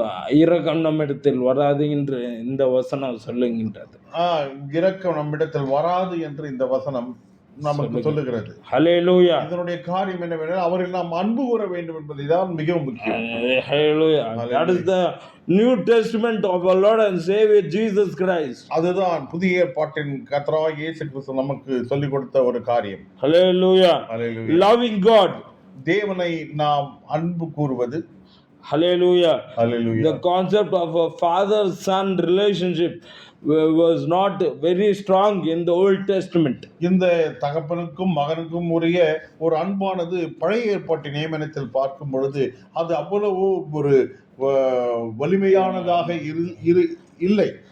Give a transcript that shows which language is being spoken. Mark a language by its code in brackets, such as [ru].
[ta] இரக்கம் நம்மிடத்தில் வராது என்று இந்த வசனம் சொல்லுகின்றது. இரக்கம் நம்மிடத்தில் வராது என்று இந்த வசனம் நமக்கு சொல்லுகிறது. ஹல்லேலூயா. இதனுடைய காரியம் என்னவென்றால் அவர்கள் நாம் அன்பு கூற வேண்டும் என்பதுதான் மிகவும் முக்கியம். ஹல்லேலூயா. [en] That is the New Testament of our Lord and Savior Jesus Christ. [ta] அதுதான் புதிய ஏற்பாட்டின் கர்த்தராகிய இயேசு கிறிஸ்து நமக்கு சொல்லிக் கொடுத்த ஒரு காரியம். [en] Hallelujah. Loving God. [ta] தேவனை நாம் அன்பு கூறுவது. [en] Hallelujah. Hallelujah. The concept of a father-son relationship was not very strong in the Old Testament. [ta] இந்த தகப்பனுக்கும் மகனுக்கும் உரிய ஒரு அன்பானது பழைய ஏற்பாட்டின் நியமனத்தில் பார்க்கும் பொழுது அது அவ்வளவு ஒரு வலிமையானதாக இல்லை.